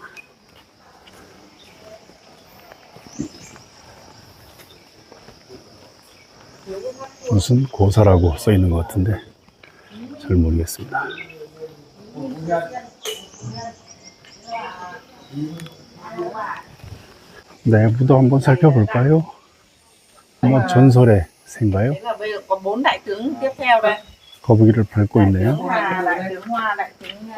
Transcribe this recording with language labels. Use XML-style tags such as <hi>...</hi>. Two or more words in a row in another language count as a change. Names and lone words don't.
<ko>무슨 고사라고 써 있는 것 같은데 잘 모르겠습니다. 내부도 한번 살펴볼까요? 뭐 전설의 새인가요?</ko> <vi>Thế là bây giờ có 4 đại tướng tiếp theo đây.</vi> <ko>거북이를 밟고 있네요.</ko> <vi>Đại tướng Hoa, đại tướng</vi>